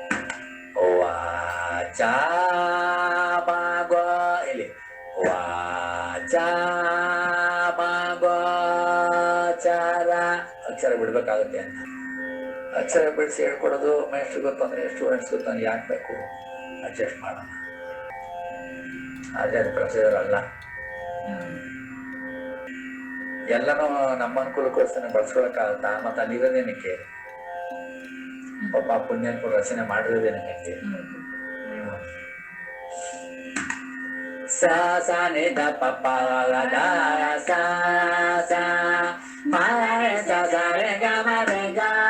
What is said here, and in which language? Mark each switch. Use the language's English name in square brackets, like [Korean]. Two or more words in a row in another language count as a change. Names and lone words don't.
[Kannada] ವಾಚ ಮಾಗೋ ಇಲ್ಲಿ ವಾಚ ಮಾಗೋಚಾರ ಅಕ್ಷರ ಬಿಡ್ಬೇಕಾಗುತ್ತೆ ಅಂತ. ಅಕ್ಷರ ಬಿಡಿಸಿ ಹೇಳ್ಕೊಡೋದು ಮೇಷ್ಟ್ರಿಗೆ ಗೊತ್ತಂದ್ರೆ ಸ್ಟೂಡೆಂಟ್ಸ್ ಗೊತ್ತಂದ್ರೆ ಯಾಕೆ ಬೇಕು? ಅಡ್ಜಸ್ಟ್ ಮಾಡೋಣ. ಅದೇ ಅದು ಪ್ರೊಸೀಜರ್ ಅಲ್ಲ. ಎಲ್ಲನೂ ನಮ್ಮ ಅನುಕೂಲಕ್ಕೋಸ್ಕರ ಬಳಸ್ಕೊಳಕ್ಕಾಗತ್ತಾ? ಮತ್ತೆ ಅಲ್ಲಿರೋದೇನಕ್ಕೆ? ಪಾಪ ಪುಣ್ಯಾತ್ಮ ರಚನೆ ಮಾಡಿರೋದೇನಕ್ಕೆ? ಸ ಸ ನಿ ದ ಪ ಪ ದ ಸ ಸ ಮ ಸ ಸ ರೆ ಗ ಮ ರೆ ಗ